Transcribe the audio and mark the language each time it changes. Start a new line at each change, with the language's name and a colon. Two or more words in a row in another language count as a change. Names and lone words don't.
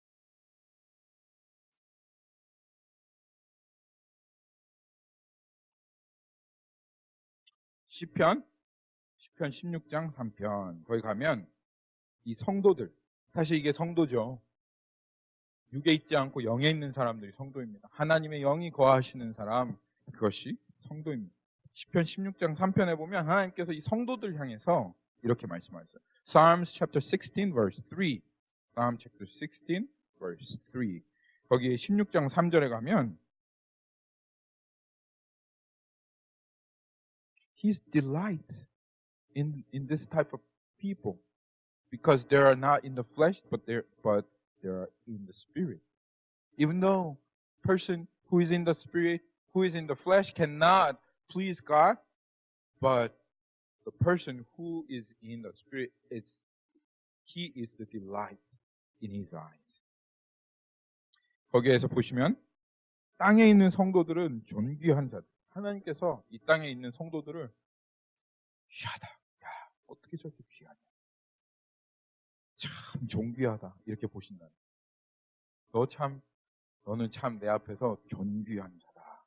Korean: 시편 16장 3편 거기 가면 이 성도들, 사실 이게 성도죠. 육에 있지 않고 영에 있는 사람들이 성도입니다. 하나님의 영이 거하시는 사람, 그것이 성도입니다. 시편 16장 3편에 보면 하나님께서 이 성도들 향해서 이렇게 말씀하셨어요.
English: Psalms chapter 16 verse 3. Psalm chapter 16 verse 3.
Korean: 거기에 16장 3절에 가면
English: His delight in this type of people because they are not in the flesh but they are in the spirit. Even though person who is in the spirit, who is in the flesh cannot please God, but the person who is in the spirit he is the delight in his eyes.
Korean: 거기에서 보시면 땅에 있는 성도들은 존귀한 자들. 하나님께서 이 땅에 있는 성도들을 귀하다. 야, 어떻게 저렇게 귀하냐. 참 존귀하다. 이렇게 보신다. 너는 참 내 앞에서 존귀한 자다.